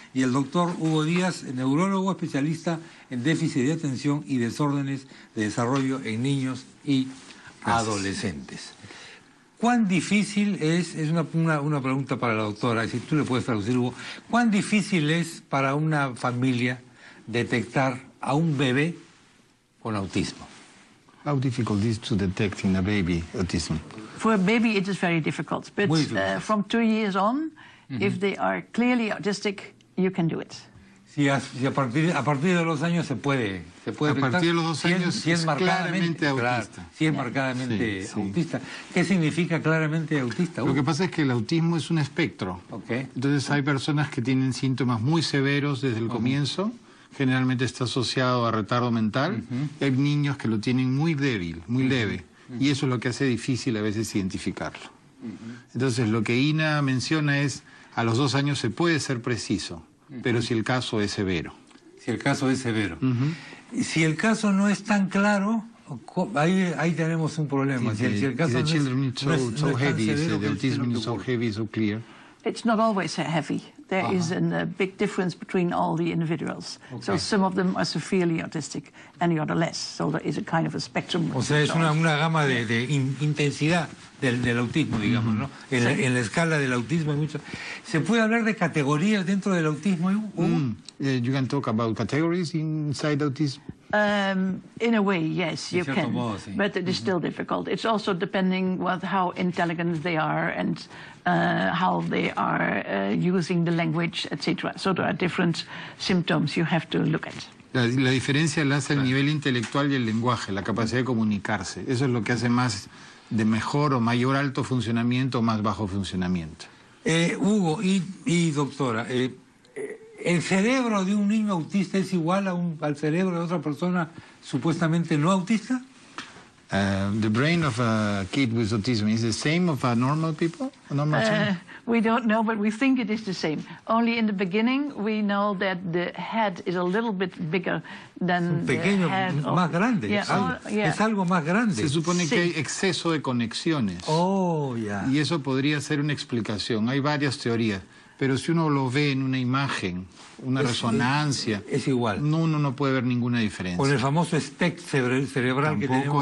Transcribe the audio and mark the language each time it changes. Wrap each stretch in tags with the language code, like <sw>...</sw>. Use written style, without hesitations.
<es>Y el doctor Hugo Díaz, neurólogo especialista en déficit de atención y desórdenes de desarrollo en niños y adolescentes. ¿Cuán difícil es una pregunta para la doctora, si tú le puedes traducir, Hugo, cuán difícil es para una familia detectar a un bebé con autismo?</es> <en>How difficult is to detect in a baby autism? For a baby it is very difficult, but from 2 years on, if they are clearly autistic, you can do it.</en> <es>Si a partir de los años se puede detectar. A partir de los 2 años si es claramente autista. Claro, si es marcadamente autista. ¿Qué significa claramente autista? Lo que pasa es que el autismo es un espectro. Entonces hay personas que tienen síntomas muy severos desde el comienzo, generalmente está asociado a retardo mental, y hay niños que lo tienen muy débil, muy leve, y eso es lo que hace difícil a veces identificarlo. Entonces lo que Ina menciona es, a los 2 años se puede ser preciso, pero si el caso es severo. Si el caso es severo. Si el caso no es tan claro, ahí tenemos un problema. Si el caso</es> <en>the children is so heavy, the autism is so heavy, so clear. It's not always heavy. There is a big difference between all the individuals. So some of them are severely autistic and the other less. So there is a kind of a spectrum.</en> <es>O sea, es una gama de intensidad del autismo, digamos, ¿no? En la escala del autismo hay mucho. ¿Se puede hablar de categorías dentro del autismo?</es> <en>You can talk about categories inside autism. In a way, yes, you can, but it is still difficult. It's also depending on how intelligent they are and how they are using the language, etc. So there are different symptoms you have to look at.</en> <es>La diferencia la hace el nivel intelectual y el lenguaje, la capacidad de comunicarse. Eso es lo que hace más de mejor o mayor alto funcionamiento o más bajo funcionamiento. Hugo y doctora, ¿el cerebro de un niño autista es igual al cerebro de otra persona supuestamente no autista?</es> <en>The brain of a kid with autism is the same of a normal people? We don't know, but we think it is the same. Only in the beginning we know that the head is a little bit bigger than the head of...</en> <es>más grande. Es algo más grande. Se supone que hay exceso de conexiones. Y eso podría ser una explicación. Hay varias teorías. Pero si uno lo ve en una imagen, una resonancia... Es igual. Uno no puede ver ninguna diferencia. Con el famoso SPECT cerebral que tenemos ahora,</es>